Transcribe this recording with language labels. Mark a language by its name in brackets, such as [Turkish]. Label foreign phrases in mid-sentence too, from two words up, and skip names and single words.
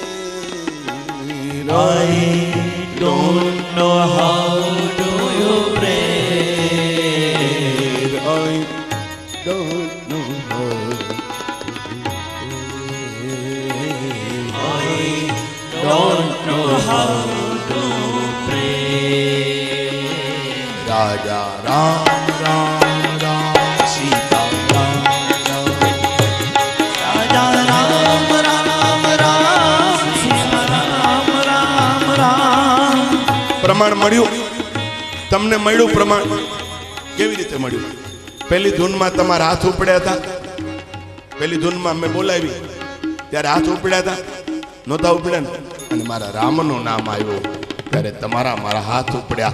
[English] I don't know how do you pray. I don't know how to pray. I don't know how to pray. [Hindi] Raja Ram Ram Ram Sita Ram Ram Raja Ram Ram Ram Sita Ram Ram Ram. [Gujarati] પ્રમાણ મળ્યું તમને? મળ્યું પ્રમાણ? કેવી રીતે મળ્યું? પેલી ધૂનમાં તમારા હાથ ઉપડ્યા હતા, પેલી ધૂનમાં મેં બોલાવી ત્યારે હાથ ઉપડ્યા હતા, નહોતા ઉપડ્યા ને? અને મારા રામનું નામ આવ્યું ત્યારે તમારા મારા હાથ ઉપડ્યા.